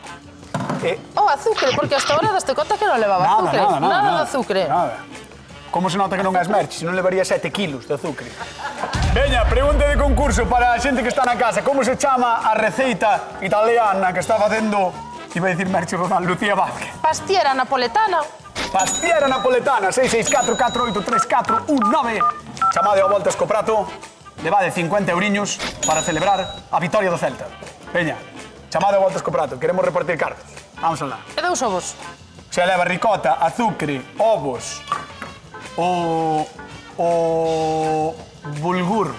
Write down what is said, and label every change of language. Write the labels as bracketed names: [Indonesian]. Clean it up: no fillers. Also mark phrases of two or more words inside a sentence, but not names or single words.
[Galician] o azúcar, porque [Spanish] hasta ahora [Galician] daste conta que non levaba azúcar. Nada de azúcar. Nada. Como se nota que non és merch, se non levaría 7 kilos de azúcar. Veña, pregunta de concurso para a xente que está na casa. Como se chama a receita italiana que está facendo, iba a dicir Merchi Rodal, Lucía Vázquez? Pastiera napoletana. Pastiera napoletana, 664-483-419. Chamade ao Voltas co Prato, levade 50 euriños para celebrar a vitoria do Celta. Veña, chamade ao Voltas co Prato, queremos repartir cartos. Vamos alá. E dous ovos. Se leva ricota, azúcar, ovos, o bulgur,